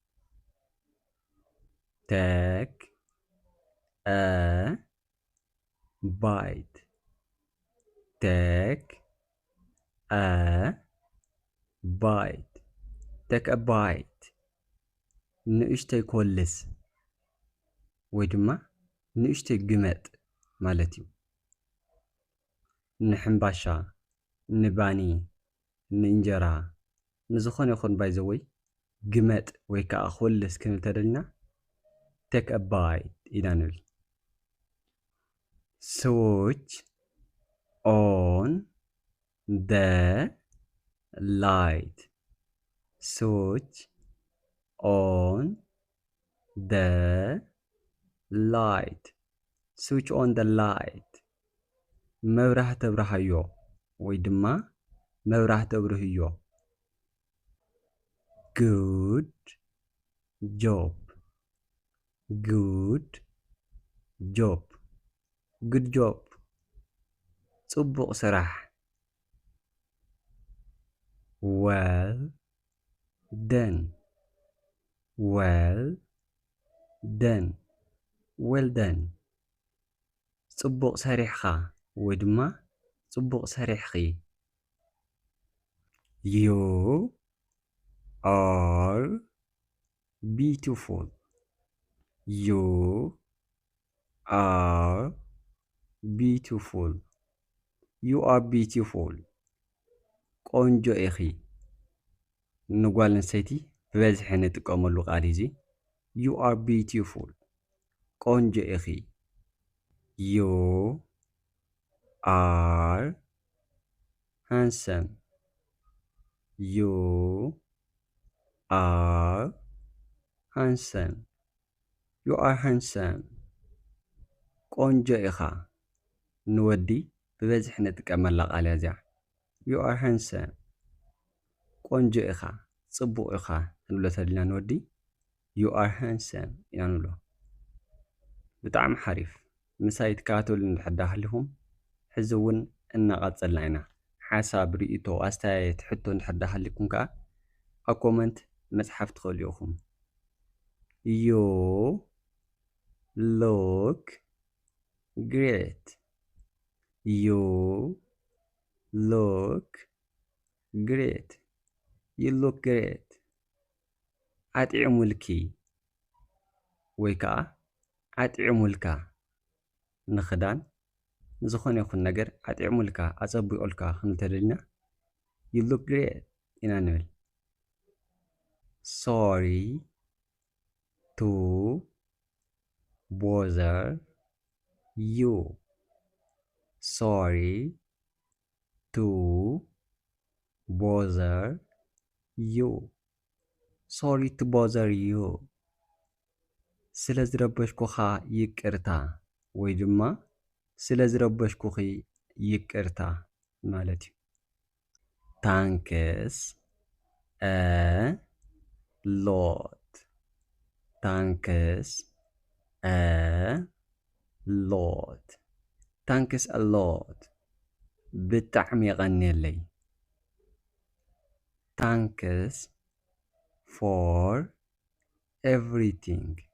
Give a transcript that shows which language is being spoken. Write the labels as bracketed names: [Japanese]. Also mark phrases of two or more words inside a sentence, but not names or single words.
[English] take a bite take a bite take a bite [Tigrinya] ንእሽተይ ኮልስ ወይ ድማ ንእሽተይ ግመጥ ማለት እዩ ንሕምባሻ ንባኒ ንእንጀራ ንዝኾነ ይኹን ባይ ዘ ወይ ግመጥ ወይ ከዓ ኮልስ ክንብል ተደሊና [English] take a bite [Tigrinya] ኢና ንብል [English] switch on the light switch on the light switch on the light [Tigrinya] መብራህቲ ተብራህዮ ወይ ድማ መብራህቲ ተብርህዮ [English] good job good job good job [Tigrinya] ጽቡቕ ስራሕ [English] well done well done well done [Tigrinya] ጽቡቕ ሰሪሕኻ ወይ ድማ ጽቡቕ ሰሪሕኺ [English] you are beautiful you are beautiful you are beautiful [Tigrinya] ቆንጆ ኢኺ ንጓል ኣንስተይቲ ብበዝሒ ንጥቀመሉ ቃል እዚ [English] you are beautiful [Tigrinya] ቆንጆ ኢኺ [English] you are handsome you are handsome you are handsome [Tigrinya] ቆንጆ ኢኻ ንወዲ ብበዝሒ ንጥቀመላ ቃል እዚኣ [English] you are handsome [Tigrinya] ቆንጆ ኢኻ ጽቡቕ ኢኻ ክንብሎ ተለና ንወዲ [English] you are handsome [Tigrinya] ኢና ንብሎ ብጣዕሚ ሓሪፍ ምሳይ ትከታተሉ እንድሕር ሃሊኹም ሕዚ እውን እናቐፀልና ኢና ሓሳብ ርእይቶ ኣስተያየት ሕቶ እንድሕር ሃሊኩም ከዓ ኣብ ኮመንት መፅሓፍ ትኽእሉ ኢኹም you [English] look great you look great you look [Tigrinya] great ኣጥዕሙልኪ ወይ ከዓ ኣጥዕሙልካ ንኽዳን ዝኾነ ይኹን ነገር ኣጥዕሙልካ ኣፀቢቑልካ ክንብል ተደሊና [English] you look great [Tigrinya] ኢና ንብል [English] sorry to bother you sorry to bother you sorry to bother you [Tigrinya] ስለ ዝረበሽኩኻ ይቅርታ ወይ ድማ ስለ ዝረበሽኩኺ ይቅርታ ማለት እዩ [English] thanks a lot thanks a lot thanks a lot [Tigrinya] ብጣዕሚ ይቐኒየለይ [English] thanks for everything